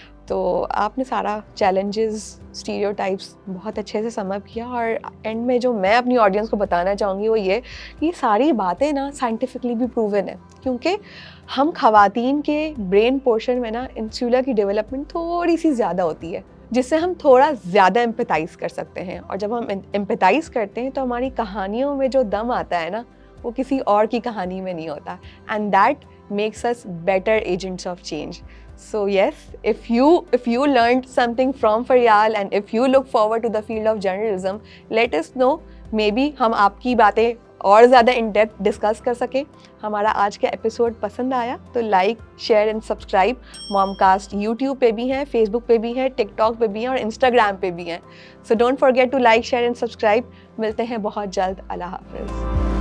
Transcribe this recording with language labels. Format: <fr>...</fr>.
<ur>تو آپ نے سارا چیلنجز, اسٹیریوٹائپس بہت اچھے سے سم اپ کیا, اور اینڈ میں جو میں اپنی آڈینس کو بتانا چاہوں گی وہ یہ کہ یہ ساری باتیں نا سائنٹیفکلی بھی پروون ہیں, کیونکہ ہم خواتین کے برین پورشن میں نا انسولر کی ڈیولپمنٹ تھوڑی سی زیادہ ہوتی ہے, جس سے ہم تھوڑا زیادہ ایمپیتھائز کر سکتے ہیں. اور جب ہم ایمپیتھائز کرتے ہیں تو ہماری کہانیوں میں جو دم آتا ہے نا, وہ کسی اور کی کہانی میں نہیں ہوتا,</ur> <en>And that makes us better agents of change. So yes, if you learned something from Faryal and if you look forward to the field of journalism, let us know.</en> <ur>Maybe ہم آپ کی باتیں اور زیادہ ان ڈیپتھ ڈسکس کر سکیں. ہمارا آج کا ایپیسوڈ پسند آیا تو like, share and subscribe. Mom cost YouTube پہ بھی ہیں, فیس بک پہ بھی ہیں, ٹک ٹاک پہ بھی ہیں, اور انسٹاگرام پہ بھی ہیں.</ur> <en>So don't forget to like, share and subscribe.</en> <ur>ملتے ہیں بہت جلد. اللہ حافظ.</ur>